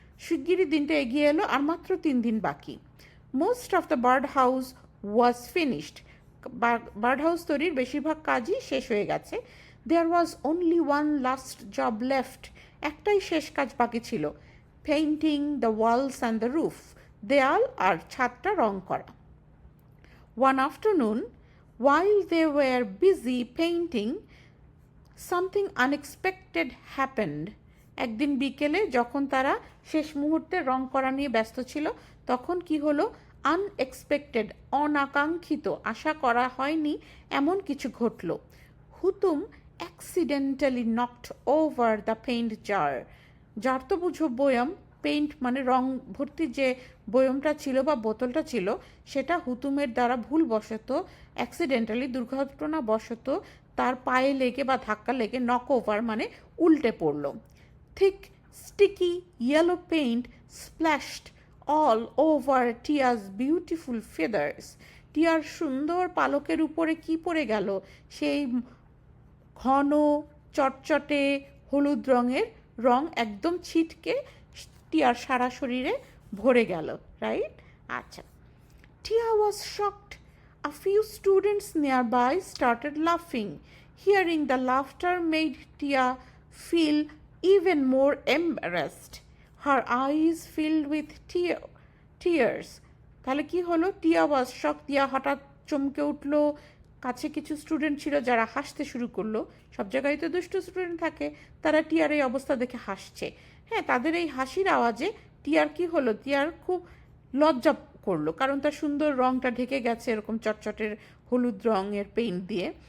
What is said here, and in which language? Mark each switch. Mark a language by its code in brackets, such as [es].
[bn] শিগগিরই দিনটা এগিয়ে এলো, আর মাত্র 3 দিন বাকি। [en] Most of the bird house was finished. [bn] Bird house তৈরির বেশিরভাগ কাজই শেষ হয়ে গেছে। [en] There was only one last job left. [bn] একটাই শেষ কাজ বাকি ছিল, [en] Painting the walls and the roof. [bn] দেয়াল আর ছাদটা রং করা। [en] One afternoon, while they were busy painting, something unexpected happened. [bn] একদিন বিকেলে যখন তারা শেষ মুহূর্তে রং করা নিয়ে ব্যস্ত ছিল, তখন কি হলো, আনএক্সপেক্টেড, অনাকাঙ্ক্ষিত, আশা করা হয়নি এমন কিছু ঘটল। [en] Hutum accidentally knocked over the paint jar. [bn] Jar তো বুঝো বয়ম, পেইন্ট মানে রং ভর্তি যে বয়মটা ছিল বা বোতলটা ছিল, সেটা হুতুমের দ্বারা ভুলবশত, অ্যাক্সিডেন্টালি, দুর্ঘটনাবশত তার পায়ে লেগে বা ধাক্কা লেগে নক ওভার মানে উল্টে পড়ল। [en] Thick sticky yellow paint splashed all over Tia's beautiful feathers. [bn] টিয়ার সুন্দর পালকের উপরে কি পড়ে গেল, সেই ঘন চটচটে হলুদ রঙের রং একদম ছিটকে টিয়ার সারা শরীরে ভরে গেল, রাইট? [en] আচ্ছা, Tia was shocked. A few students nearby started laughing. Hearing the laughter made Tia feel even more embarrassed. Her eyes filled with tears. [bn] তাহলে কি হলো, [en] Tia was shock, [bn] টিয়া হঠাৎ চমকে উঠলো। কাছে কিছু স্টুডেন্ট ছিল যারা হাসতে শুরু করলো। সব জায়গায় তো দুষ্ট স্টুডেন্ট থাকে, তারা টিয়ার এই অবস্থা দেখে হাসছে। হ্যাঁ, তাদের এই হাসির আওয়াজে টিয়ার কি হলো, টিয়ার খুব লজ্জা করলো, কারণ তার সুন্দর রংটা ঢেকে গেছে এরকম চটচটের হলুদ রঙের পেইন্ট দিয়ে।